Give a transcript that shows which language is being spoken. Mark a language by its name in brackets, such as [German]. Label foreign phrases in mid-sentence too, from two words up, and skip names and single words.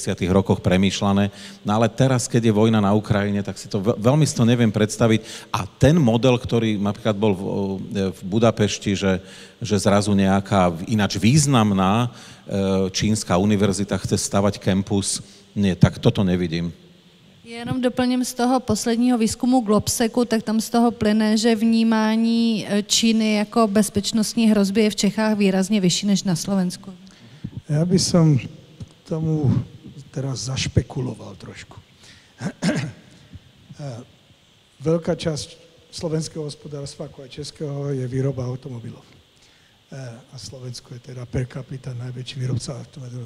[Slovak] rokoch premýšľané, no ale teraz, keď je vojna na Ukrajine, tak si to veľmi si to neviem predstaviť a ten model, ktorý napríklad bol v Budapešti, že zrazu nejaká ináč významná čínska univerzita chce stavať kampus, nie, tak toto nevidím. [Czech] Jenom doplním z toho posledního výzkumu Globseku, tak tam z toho plyne, že vnímání Číny jako bezpečnostní hrozby je v Čechách výrazně vyšší než na Slovensku. [Slovak] Ja by som tomu teraz zašpekuloval trošku. Veľká časť slovenského hospodárstva, ako aj českého, je výroba automobilov. A Slovensko je teda [Latin] per capita [Slovak] najväčší výrobca automobilov.